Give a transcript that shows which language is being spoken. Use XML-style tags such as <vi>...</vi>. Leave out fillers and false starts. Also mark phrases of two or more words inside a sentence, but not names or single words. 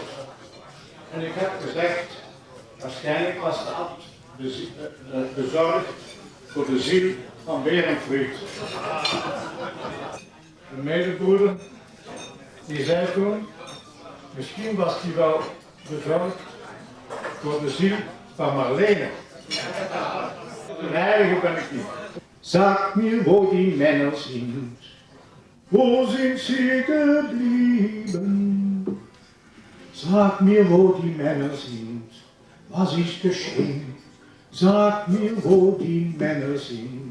<nl>En ik heb gezegd, waarschijnlijk was de abt bezorgd voor de ziel van Werenfried. De medebroeder, die zei toen, misschien was hij wel bezorgd voor de ziel van Marlene. Een heilige ben ik niet.</nl> <de>Sag mir, wo die Männer sind, wo sind sie geblieben? Sag mir, wo die Männer sind, was ist geschehen? Sag mir, wo die Männer sind.</de>